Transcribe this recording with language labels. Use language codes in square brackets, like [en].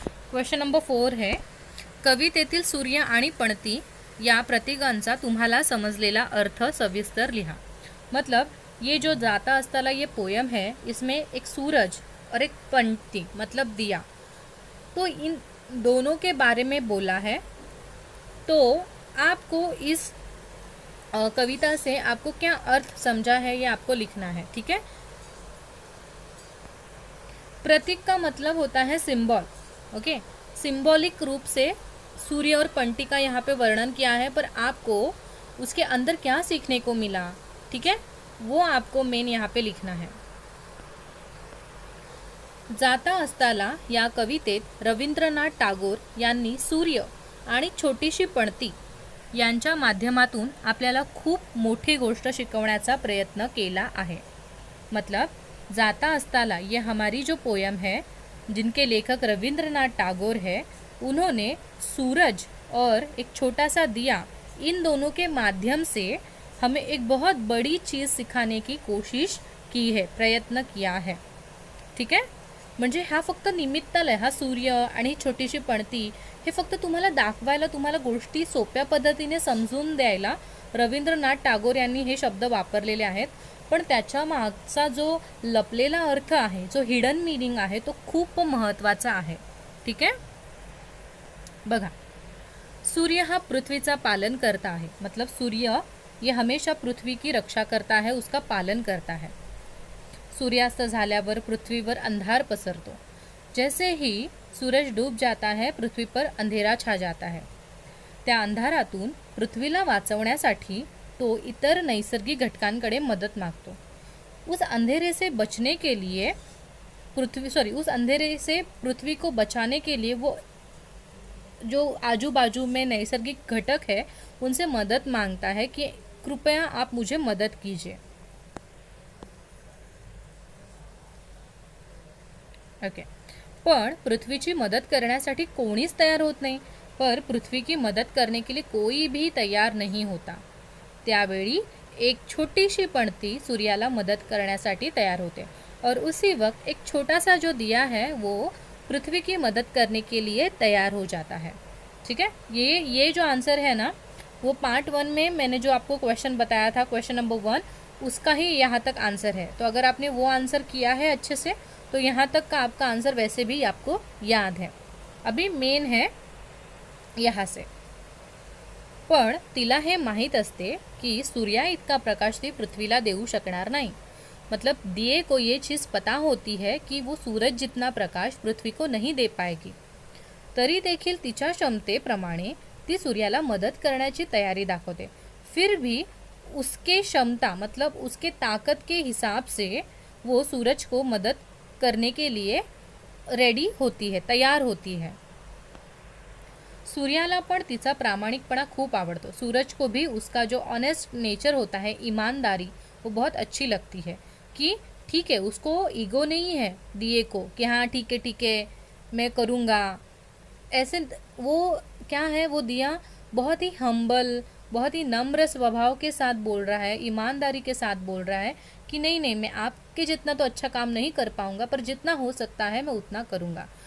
[hi] Question number 4 है, [mr] कवितेतील सूर्य आणि पणती या प्रतीकांचा तुम्हाला समजलेला अर्थ सविस्तर लिहा. [hi] मतलब ये जो जाता अस्ताला ये पोयम है, इसमें एक सूरज और एक पंक्ति मतलब दिया, तो इन दोनों के बारे में बोला है। तो आपको इस कविता से आपको क्या अर्थ समझा है ये आपको लिखना है, ठीक है। प्रतीक का मतलब होता है सिंबल, ओके। सिंबॉलिक रूप से सूर्य और पंक्ति का यहाँ पे वर्णन किया है, पर आपको उसके अंदर क्या सीखने को मिला, ठीक है, वो आपको मेन यहाँ पे लिखना है। [mr] जाता असताला या कवितेत रवींद्रनाथ टागोर यांनी सूर्य आणि छोटीशी पणती यांच्या माध्यमातून आपल्याला खूप मोठी गोष्ट शिकवण्याचा प्रयत्न केला आहे। [hi] मतलब जाता अस्ताला ये हमारी जो पोयम है, जिनके लेखक रवींद्रनाथ टागोर है, उन्होंने सूरज और एक छोटा सा दिया, इन दोनों के माध्यम से हमें एक बहुत बड़ी चीज़ सिखाने की कोशिश की है, प्रयत्न किया है, ठीक है। [mr] म्हणजे हा फक्त निमित्ताला आहे, हा सूर्य आणि छोटीशी पणती हे फक्त तुम्हाला दाखवायला, तुम्हाला गोष्टी सोप्या पद्धतीने समजून द्यायला रवींद्रनाथ टागोर यांनी हे शब्द वापरलेले आहेत। पण त्याच्या मागचा जो लपलेला अर्थ आहे, जो हिडन मीनिंग आहे, तो खूप महत्त्वाचा आहे, ठीक आहे। बघा, सूर्य हा पृथ्वीचा [hi] पालन करता है, मतलब सूर्य ये हमेशा पृथ्वी की रक्षा करता है, उसका पालन करता है। [mr] सूर्यास्त झाल्यावर पृथ्वीवर अंधार पसरतो, [hi] जैसे ही सूरज डूब जाता है पृथ्वी पर अंधेरा छा जाता है। [mr] त्या अंधारातून पृथ्वीला वाचवण्यासाठी तो इतर नैसर्गिक घटकांकडे मदत मागतो। [hi] उस अंधेरे से बचने के लिए उस अंधेरे से पृथ्वी को बचाने के लिए वो जो आजू बाजू में नैसर्गिक घटक है उनसे मदद मांगता है कि कृपया आप मुझे मदद कीजिए, ओके। [mr] पण पृथ्वीची मदत करण्यासाठी कोणीच तयार होत नहीं, [hi] पर पृथ्वी की मदद करने के लिए कोई भी तैयार नहीं होता। [mr] त्यावेळी एक छोटी सी पणती सूर्याला मदद करण्यासाठी तैयार होते, [hi] और उसी वक्त एक छोटा सा जो दिया है वो पृथ्वी की मदद करने के लिए तैयार हो जाता है, ठीक है। ये जो आंसर है ना, वो पार्ट 1 में मैंने जो आपको क्वेश्चन बताया था, क्वेश्चन नंबर 1, उसका ही यहाँ तक आंसर है। तो अगर आपने वो आंसर किया है अच्छे से, तो यहाँ तक का आपका आंसर वैसे भी आपको याद है। अभी मेन है यहाँ से। [mr] पण तिला हे माहीत असते की सूर्या इतका प्रकाश ती पृथ्वीला देऊ शकणार नाही। [hi] मतलब दिए को ये चीज़ पता होती है कि वो सूरज जितना प्रकाश पृथ्वी को नहीं दे पाएगी, [mr] तरी देखील तिच्या क्षमतेप्रमाणे ती सूर्याला मदत करण्याची तयारी दाखवते। [hi] फिर भी उसके क्षमता मतलब उसके ताकत के हिसाब से वो सूरज को मदद करने के लिए रेडी होती है, तैयार होती है। [mr] सूर्याला पण तिचा प्रामाणिकपणा खूप आवडतो। [hi] सूरज को भी उसका जो ऑनेस्ट नेचर होता है, ईमानदारी, वो बहुत अच्छी लगती है। कि ठीक है, उसको ईगो नहीं है दिए को कि हाँ ठीक है मैं करूँगा, ऐसे वो क्या है, वो दिया बहुत ही हम्बल, बहुत ही नम्र स्वभाव के साथ बोल रहा है, ईमानदारी के साथ बोल रहा है कि नहीं मैं आपके जितना तो अच्छा काम नहीं कर पाऊँगा, पर जितना हो सकता है मैं उतना करूँगा।